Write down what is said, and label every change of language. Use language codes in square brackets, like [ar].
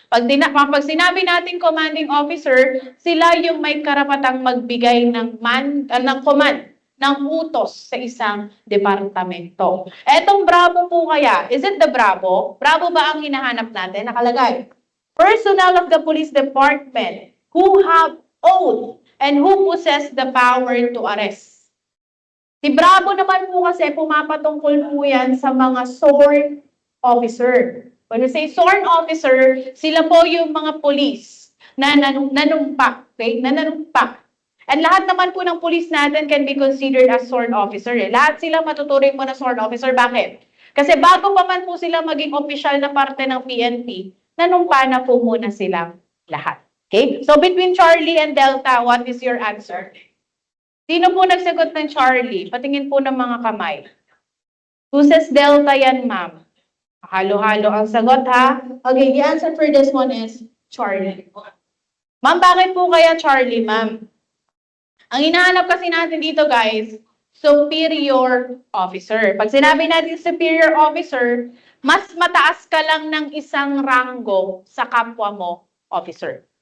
[tl] Pag sinabi natin commanding officer, sila yung may karapatang magbigay ng command, ng utos sa isang departamento. Etong Bravo po kaya, [en] is it the Bravo? [tl] Bravo ba ang hinahanap natin? Nakalagay. [en] Personnel of the police department who have oath and who possess the power to arrest. [tl] Si Bravo naman po kasi pumapatungkol po yan sa mga sworn officer. [en] When we say sworn officer, [tl] sila po yung mga police na nanumpak. Okay? Na nanumpak. [en] And [tl] lahat naman po ng police natin [en] can be considered as sworn officer. [tl] Lahat sila matuturing mo na sworn officer. Bakit? Kasi bago pa man po sila maging official na parte ng PNP, nanumpa na po muna silang lahat. Okay? [en] So between Charlie and Delta, what is your answer? [tl] Sino po nagsagot ng Charlie? Patingin po ng mga kamay. [en] Who says Delta [tl] yan, ma'am? Halo-halo ang sagot, ha? [en] Okay, the answer for this one is Charlie. [tl] Ma'am, bakit po kaya Charlie, ma'am? Ang hinahanap kasi natin dito, guys, superior officer. Pag sinabi natin superior officer, mas mataas ka lang ng isang ranggo sa kapwa mo, officer.